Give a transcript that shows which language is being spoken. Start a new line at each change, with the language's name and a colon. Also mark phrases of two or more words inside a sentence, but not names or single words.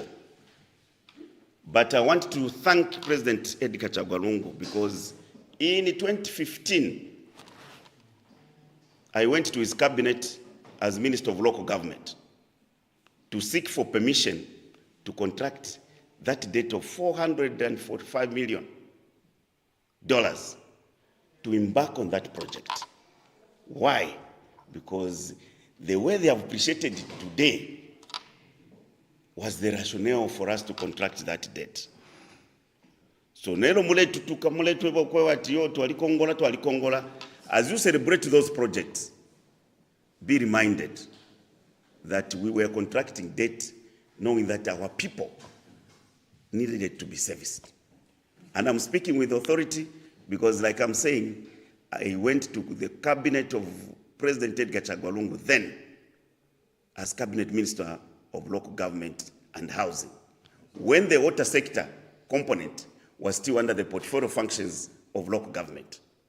English: But I want to thank President Edgar Chagwa Lungu, because in 2015, I went to his cabinet as Minister of Local Government to seek for permission to contract that debt of $445 million to embark on that project. Why? Because the way they have appreciated it today was the rationale for us to contract that debt.
Bemba: So nero muletu tukamuletu ebo kwa watiyo twalikongola.
English: As you celebrate those projects, be reminded that we were contracting debt knowing that our people needed to be serviced. And I'm speaking with authority because, like I'm saying, I went to the cabinet of President Edgar Chagwa Lungu then as cabinet minister of local government and housing, when the water sector component was still under the portfolio functions of local government.